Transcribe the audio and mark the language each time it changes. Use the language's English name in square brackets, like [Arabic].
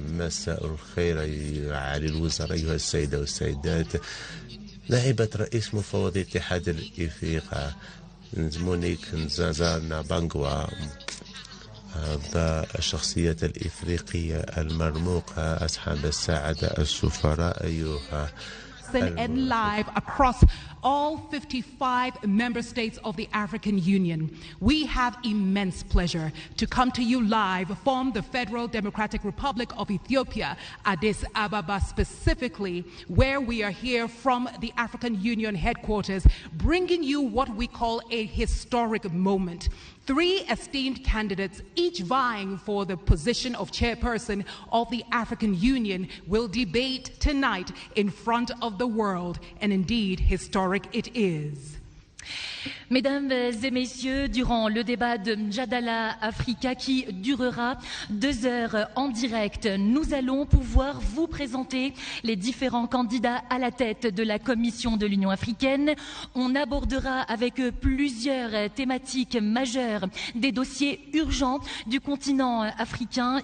[Arabic] مساء الخير على الوزراء أيها السيدة والسيدات. نائبة رئيس مفوضية الاتحاد الإفريقي مونيك نزازانا بانغوا الشخصية الإفريقية المرموقة أصحاب السعادة السفراء أيها [English] and live across all 55 member states of the African Union. We have immense pleasure to come to you live from the Federal Democratic Republic of Ethiopia, Addis Ababa specifically, where we are here from the African Union headquarters, bringing you what we call a historic moment. 3 esteemed candidates, each vying for the position of chairperson of the African Union, will debate tonight in front of the world, and indeed historic it is. [French] Mesdames et messieurs, durant le débat de Mjadala Africa qui durera 2 heures en direct, nous allons pouvoir vous présenter les différents candidats à la tête de la Commission de l'Union africaine. On abordera avec eux plusieurs thématiques majeures, des dossiers urgents du continent africain.